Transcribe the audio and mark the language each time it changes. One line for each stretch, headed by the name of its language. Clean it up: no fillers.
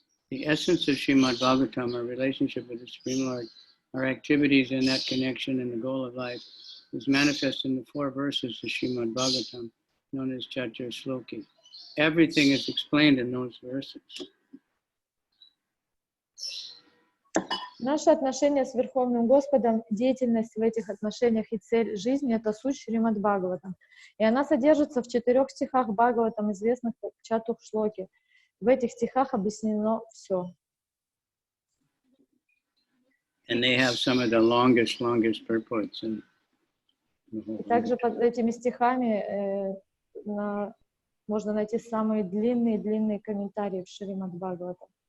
English: The essence of Srimad Bhagavatam, our relationship with the Supreme Lord, our activities in that connection and the goal of life, is manifest in the 4 verses of Srimad Bhagavatam, known as Chaturshloki. Everything is explained in those verses.
Russian: Наши отношения с Верховным Господом, деятельность в этих отношениях и цель жизни — это суть Шримад Бхагаватам. И она содержится в 4 стихах Бхагаватам, известных как Чатуршлоки. В этих стихах объяснено все.
English: And they have some of the longest purports.
Russian: И также под этими стихами можно найти самые длинные комментарии в Шримад Бхагаватам.